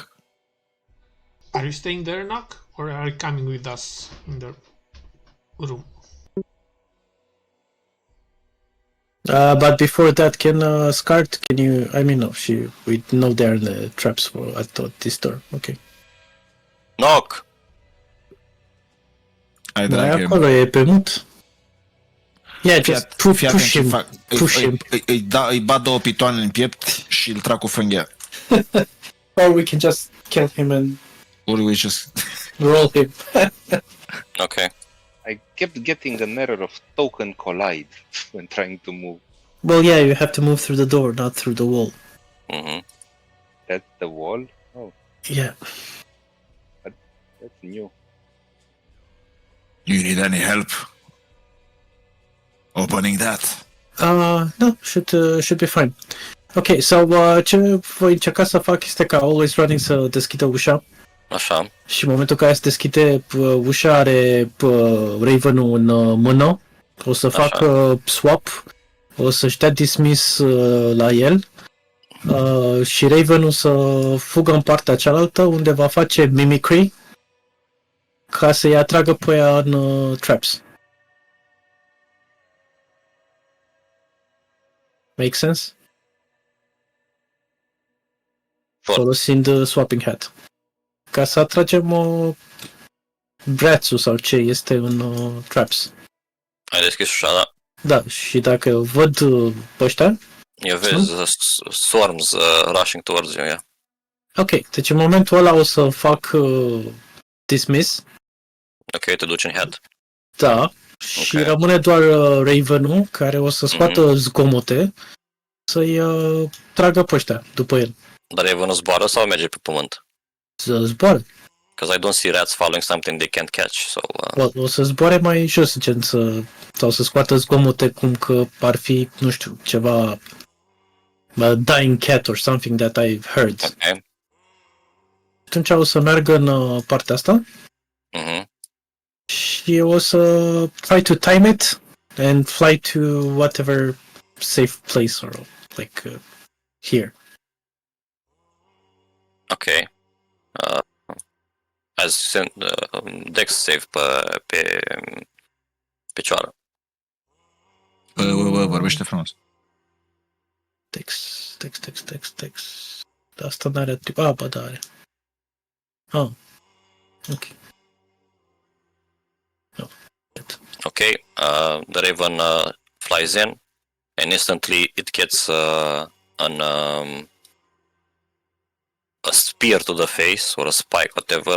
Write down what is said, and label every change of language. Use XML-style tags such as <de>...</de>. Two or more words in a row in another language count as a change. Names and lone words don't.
<en>Are you staying there, Knock? Or are you coming with us in the room? But before that, can Scart? Can you? I mean, no. We know they're in the traps for at this door. Okay. Knock! I</en> <ro>Mai</ro> <en>drag him.</en> <ro>acolo e pe mut.</ro> <en>Yeah, just push him. Push him.</en> <ro>Îi bat 2 pitoane în piept și îl trag cu frânghia.</ro> <en>Or we can just kill him and Or we just... roll him. Okay. I kept getting an error of token collide when trying to move. Well, yeah, you have to move through the door, not through the wall. Mm-hmm. That's the wall? Oh, Yeah. that's new. You need any help? Opening that? No, should be fine. Ok, so</en> <ro>ce voi încerca să fac este ca</ro> <en>always running</en> <ro>să deschidă ușa Așa. și în momentul în care se deschide ușa are Raven-ul în mână, o să fac swap, o să-și dea dismiss la el și Raven-ul să fugă în partea cealaltă unde va face mimicry ca să-i atragă pe ea în traps.</ro> <en>Make sense?</en> <ro>Folosind</ro> <en>swapping hat.</en> <ro>Ca să atragem brațul sau ce este în traps. Ai deschis ușa, da? Da, și dacă văd pe ăștia... Eu vezi</ro> <en>swarms rushing towards you, yeah.</en> <ro>Ok, deci în momentul ăla o să fac dismiss. Ok, te duci în head. Da, și Ok. rămâne doar Raven-ul care o să scoată zgomote să-i tragă pe ăștia după el. Dar Raven zboară sau merge pe pământ? Să zboare.</ro> <en>Because I don't see rats following something they can't catch, so...</en> <ro>O să zboare mai jos, gen sau să scoată zgomote cum că ar fi, nu știu, ceva</ro> <en>dying cat or something that I've heard.</en> <ro>Ok. Atunci o să meargă în partea asta Mhm. și o să</ro> <en>try to time it and fly to whatever safe place or like here. Ok.</en> <ro>Azi</ro> <en>Dex save</en> <ro>pe picioară. Vorbește frumos. Text. Asta n-are tip. Ah, ba da are.</ro> <en>Ah. Ok. No. Ok. The Raven flies in and instantly it gets a spear to the face or a spike, whatever.</en>